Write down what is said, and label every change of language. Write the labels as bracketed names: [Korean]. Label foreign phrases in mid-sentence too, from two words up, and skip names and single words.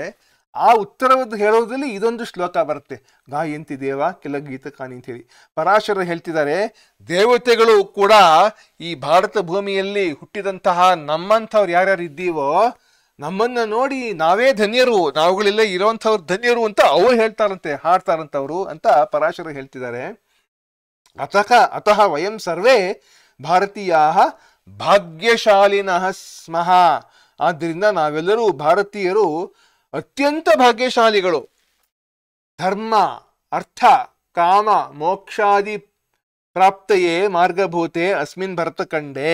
[Kannada] ಆ ಉತ್ತರವನ್ನು ಹೇಳೋದ್ರಲ್ಲಿ ಇದೊಂದು ಶ್ಲೋಕ ಬರುತ್ತೆ, [Sanskrit] ಗಾಯಂತಿ ದೇವ ಕೆಲ ಗೀತಕಾನಿ [Kannada] ಅಂತ ಹೇಳಿ. ಪರಾಶರ ಹೇಳ್ತಿದ್ದಾರೆ, ದೇವತೆಗಳು ಕೂಡ ಈ ಭಾರತ ಭೂಮಿಯಲ್ಲಿ ಹುಟ್ಟಿದಂತಹ ನಮ್ಮಂಥವ್ರು ಯಾರ್ಯಾರು ಇದ್ದೀವೋ ನಮ್ಮನ್ನ ನೋಡಿ ನಾವೇ ಧನ್ಯರು, ನಾವುಗಳೆಲ್ಲ ಇರೋಂಥವ್ರು ಧನ್ಯರು ಅಂತ ಅವ್ರು ಹೇಳ್ತಾರಂತೆ, ಹಾಡ್ತಾರಂತವ್ರು ಅಂತ ಪರಾಶರ ಹೇಳ್ತಿದ್ದಾರೆ. [Sanskrit] ಅತಃ ವಯಂ ಸರ್ವೇ ಭಾರತೀಯಾ ಭಾಗ್ಯಶಾಲಿನಃ ಸ್ಮಃ [Kannada] ಆದ್ದರಿಂದ ನಾವೆಲ್ಲರೂ ಭಾರತೀಯರು ಅತ್ಯಂತ ಭಾಗ್ಯಶಾಲಿಗಳು. [Sanskrit] ಧರ್ಮ ಅರ್ಥ ಕಾಮ ಮೋಕ್ಷಾದಿ ಪ್ರಾಪ್ತಯೇ ಮಾರ್ಗಭೂತೆ ಅಸ್ಮಿನ್ ಭರತಖಂಡೇ.